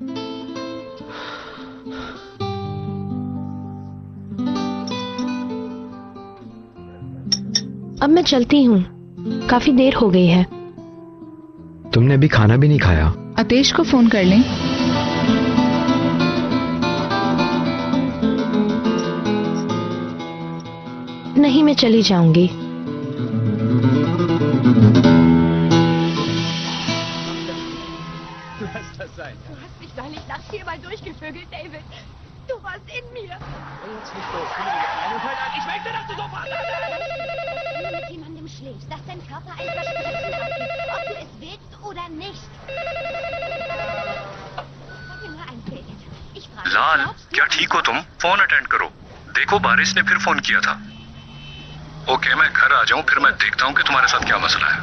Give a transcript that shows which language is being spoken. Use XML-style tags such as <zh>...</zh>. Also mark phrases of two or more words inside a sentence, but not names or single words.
<hi>अब मैं चलती हूँ, काफी देर हो गई है। तुमने अभी खाना भी नहीं खाया। आतेश को फोन कर लें। नहीं, मैं चली जाऊंगी।</hi> <de>Du hast mich doch nicht nachts hier mal durchgevögelt, David. Du warst in mir. Ich möchte, dass du sofort... Wenn du mit jemandem schläfst, dass dein Körper ein Versprechen abgibt, ob du es willst oder nicht. Sag mir nur eins, David. Ich frage,</de> <hi>लाल,</hi> <de>glaubst du...</de> <hi>क्या ठीक हो तुम? फोन अटेंड करो। देखो बारिश ने फिर फोन किया था। ओके, मैं घर आ जाऊं, फिर मैं देखता हूं कि तुम्हारे साथ क्या मसला है।</hi>